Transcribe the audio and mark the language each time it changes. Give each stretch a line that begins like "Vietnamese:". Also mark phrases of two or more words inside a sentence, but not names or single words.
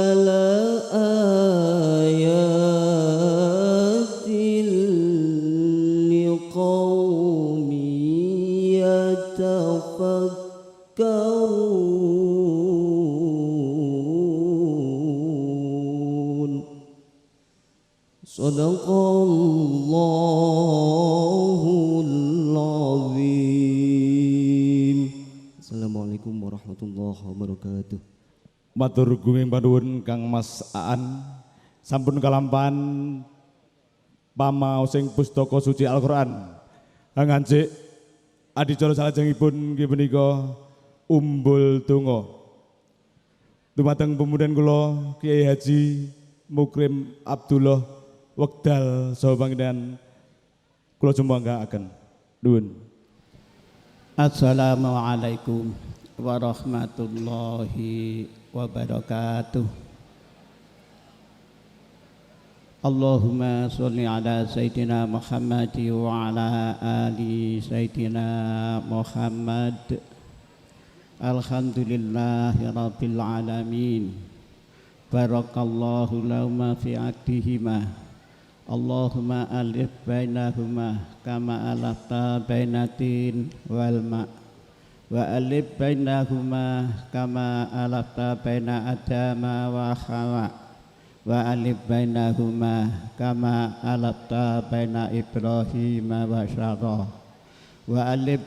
Arabic: لآيات لقوم يتفكرون صدق الله العظيم. السلام عليكم ورحمة الله وبركاته.
Javanese: Matur gunging panuwun Kang Mas Aan sampun kalampahan pamaosing pustaka suci Al-Qur'an. Ngancik adicara salajengipun nggih menika umbul donga. Dumateng pemudan kula Kiai Haji Mukrim Abdullah wekdal saha panggenan kula jumbangkaken. Nuwun.
Arabic: السلام عليكم ورحمة الله وبركاته. اللهم صل على سيدنا محمد وعلى آل سيدنا محمد. الحمد لله رب العالمين. بارك الله لهما في عقدهما. اللهم ألف بينهما كما ألفت بينة والماء وألف بينهما كما ألفت بين آدم و حواء و ألف بينهما كما ألفت بين إبراهيم و سارة و ألف